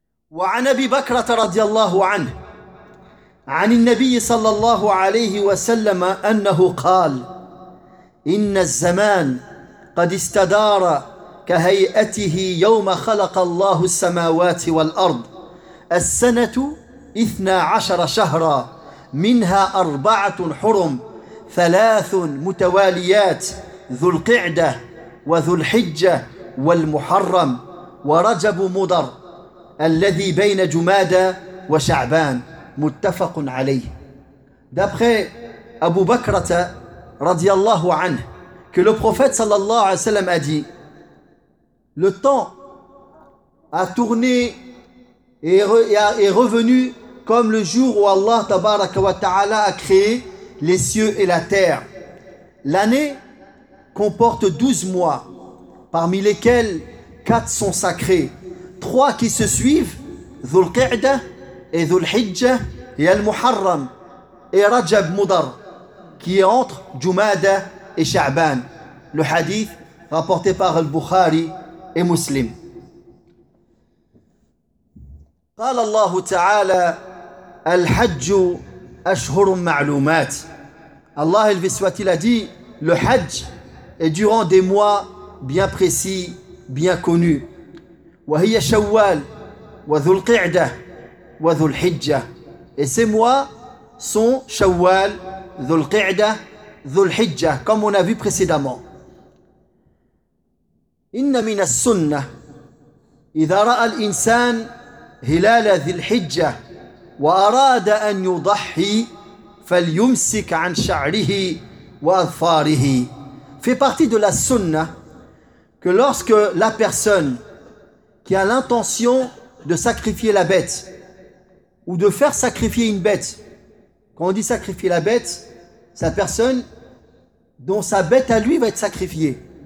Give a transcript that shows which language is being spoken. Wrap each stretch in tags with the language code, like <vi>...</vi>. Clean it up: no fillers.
<ar>وعن أبي بكرة رضي الله عنه عن النبي صلى الله عليه وسلم أنه قال إن الزمان قد استدار كهيئته يوم خلق الله السماوات والأرض السنة 12 شهرا منها 4 حرم 3 متواليات ذو القعدة وذو الحجة والمحرم ورجب مضر الذي بين جمادى وشعبان متفق عليه.</ar> <fr>D'après Abu Bakr radiallahu anh, que le prophète sallallahu alayhi wa sallam a dit, le temps a tourné et revenu comme le jour où Allah tabaraka wa ta'ala a créé les cieux et la terre. L'année comporte 12 mois, parmi lesquels 4 sont sacrés, 3 qui se suivent, Dhul-Qi'da et Dhul-Hijja et Al-Muharram et Rajab Mudar, qui est entre Jumada et Sha'ban. Le hadith rapporté par Al-Bukhari et Muslim.</fr> <ar>قال الله تعالى الحج أشهر معلومات. الله الفسوات</ar> <fr>il a dit le hajj est durant des mois bien précis, bien connu.</fr> <ar>وهي شوال وذو القعدة وذو الحجة.</ar> <fr>Et ces mois sont شوال, ذو القعدة, ذو الحجة, comme on a vu précédemment.</fr> <ar>إن من السنة إذا رأى الإنسان هلال ذي الحجة وأراد أن يضحي فليمسك عن شعره وأظفاره.</ar> <fr>Fait partie de la sunna que lorsque la personne qui a l'intention de sacrifier la bête ou de faire sacrifier une bête, quand on dit sacrifier la bête, c'est la personne dont sa bête à lui va être sacrifiée.</fr>